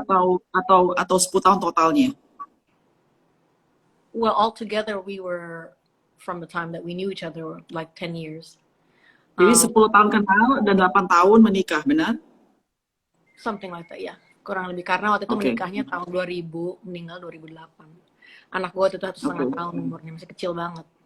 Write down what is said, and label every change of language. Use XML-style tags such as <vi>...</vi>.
<id>tahun atau 10 tahun totalnya?</id> <en>well, all together we were from the time that we knew each other like 10 years.</en> <id>Jadi 10 tahun kenal dan 8 tahun menikah, benar?</id> <en>Something like that, ya.</en> <id>Kurang lebih, karena waktu itu Okay. menikahnya tahun 2000, meninggal 2008. Anak gue itu 1,5 tahun umurnya, masih kecil banget.</id>